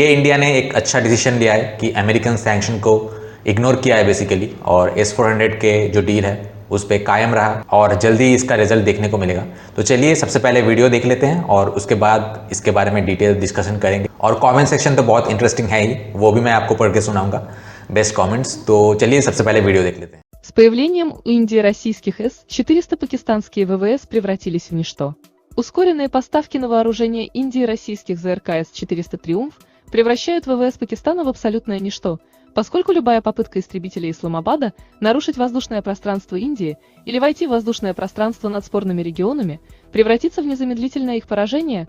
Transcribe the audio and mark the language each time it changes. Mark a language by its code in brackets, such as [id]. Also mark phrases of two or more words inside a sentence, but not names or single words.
[hi] ये इंडिया ने एक अच्छा डिसीजन लिया है कि [en] American sanction [hi] को इग्नोर किया है बेसिकली, और S-400 के जो डील है उस पर कायम रहा और जल्दी इसका रिजल्ट देखने को मिलेगा। तो चलिए सबसे पहले वीडियो देख लेते हैं और उसके बाद इसके बारे में [en] detail discussion [hi] करेंगे। और [en] comment section [hi] तो बहुत इंटरेस्टिंग है ही, वो भी मैं आपको पढ़ के सुनाऊंगा [en] best comments. [hi] तो चलिए सबसे पहले वीडियो देख लेते हैं। [ru] С появлением у Индии российских С-400 пакистанские ВВС превратились в ничто. Ускоренные поставки на вооружение Индии российских ЗРК С-400 «Триумф» превращают ВВС Пакистана в абсолютное ничто, поскольку любая попытка истребителей Исламабада нарушить воздушное пространство Индии или войти в воздушное пространство над спорными регионами превратится в незамедлительное их поражение.